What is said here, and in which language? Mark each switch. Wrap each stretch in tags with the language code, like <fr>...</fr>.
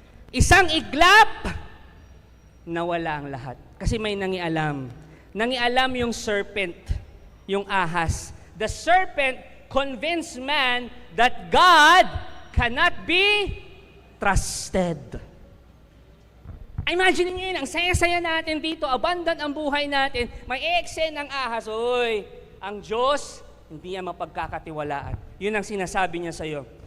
<tl>Isang iglap, nawala ang lahat. Kasi may nangialam. Nangialam yung serpent, yung ahas.</tl> <en>The serpent convinced man that God cannot be trusted.</en> <tl>Imagine niyo yun, ang saya-saya natin dito, abundant ang buhay natin, may eksen ng ahas. Oy, ang Diyos, hindi niya mapagkakatiwalaan. Yun ang sinasabi niya sa'yo.</tl>